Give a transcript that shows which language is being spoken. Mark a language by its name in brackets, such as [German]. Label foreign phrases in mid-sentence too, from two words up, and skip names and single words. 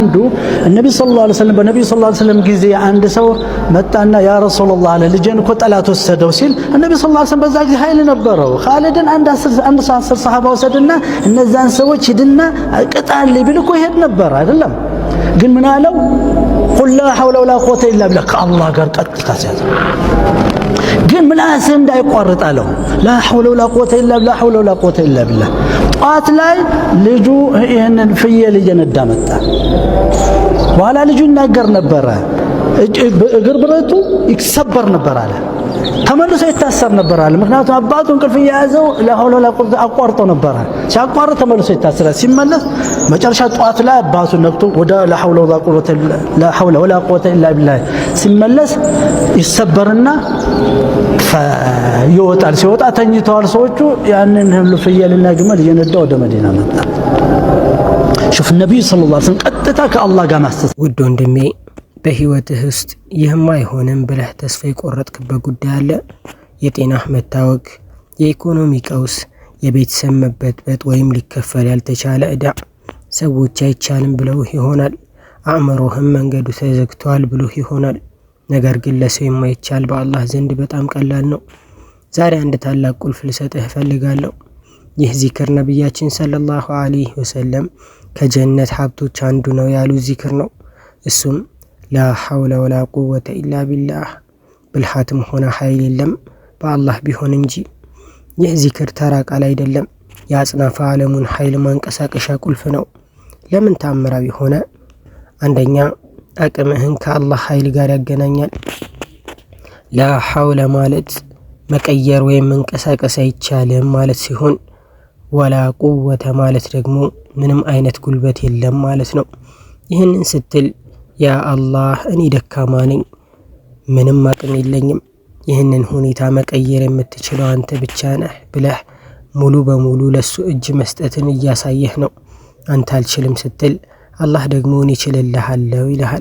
[Arabic] النبي صلى الله عليه وسلم بالنبي صلى الله عليه وسلم [Amharic] ጊዜ አንድ ሰው መጣና [Arabic] يا رسول الله [Amharic] አለ ልጄን እኮ ጠላት ወሰደው ሲል [Arabic] النبي صلى الله عليه وسلم [Amharic] በዛ ጊዜ ኃይል ነበረው ኻሊድን አንድ 10 ሰሃባ ወሰደና እነዛን ሰዎች ሂድና ቅጣል ቢል እኮ ይሄድ ነበር አይደለም ግን ምን አለው [Arabic] قل لا حول ولا قوه الا بالله [Amharic] ከአላህ ጋር ቀጥታ ሲያዘ ግን ምላስ እንዳይቋርጥ አለው [Arabic] لا حول ولا قوه الا بالله حول ولا قوه الا بالله [Amharic] ጧት ላይ ልጁ ይሄንን ፍየል እየነዳ መጣ በኋላ ልጁ ይናገር ነበር እግር ብረቱ ይከሰበር ነበር አለ ተመልሶ ይታሰር ነበር አለ ምክንያቱም አባቱ እንቅልፍ ያዘው [Arabic] لا حول ولا قوة [Amharic] አቋርጦ ነበር ሲያቋርጥ ተመልሶ ይታሰራል ሲመለስ መጨረሻ ጧት ላይ አባቱ ነቅቶ ወደ [Arabic] لا حول ولا قوه الا بالله [Amharic] ሲመለስ ይሰበርና ይወጣል ሲወጣ ተኝተዋል ሰዎቹ ያንን ሁሉ ፍየልና ግመል እየነዳ ወደ መዲና መጣ [Arabic] شوف النبي صلى الله عليه وسلم [Amharic] ቀጥታ ከአላህ ጋር ማስተስ ውድ ወንድሜ በህይወትህ ውስጥ ይህማ አይሆንም ብለህ ተስፋ የቆረጥክበት ጉዳይ አለ የጤናህ መታወክ የኢኮኖሚ ቀውስ የቤተሰብ መበጥበጥ ወይም ሊከፈል ያልተቻለ ዕዳ ሰዎች አይቻልም ብለው ይሆናል አእምሮህም መንገዱ ተዘግቷል ብሎ ይሆናል ነገር ግን ለሰው የማይቻል በአላህ ዘንድ በጣም ቀላል ነው ዛሬ አንድ ታላቅ ቁልፍ ልሰጥህ እፈልጋለሁ ይህ ዚክር ነብያችን [Arabic] صلى الله عليه وسلم [Amharic] ከጀነት ሀብቶች አንዱ ነው ያሉ ዚክር ነው እሱም [Arabic] لا حول ولا قوة إلا بالله بالحاتم هنا [Amharic] ኃይል የለም በአላህ ቢሆን እንጂ ይህ ዚክር ተራ ቃል አይደለም ያጽናፈ ዓለሙን ኃይል ማንቀሳቀሻ ቁልፍ ነው ለምን ታምራዊ ሆነ አንደኛ አቅምህን ከአላህ ኃይል ጋር ያገናኛል [Arabic] لا حول [Amharic] ማለት መቀየር ወይም መንቀሳቀስ አይቻልም ማለት ሲሆን [Arabic] ولا قوة [Amharic] ማለት ደግሞ ምንም አይነት ጉልበት የለም ማለት ነው ይህንን ስትል [Arabic] يا الله [Amharic] እኔ ደካማ ነኝ ምንም አቅም የለኝም ይህንን ሁኔታ መቀየር የምትችለው አንተ ብቻ ነህ ብለህ ሙሉ በሙሉ ለሱ እጅ መስጠትን እያሳየህ ነው አንተ አልችልም ስትል አላህ ደግሞ እኔ እችልልሃለሁ ይልሃል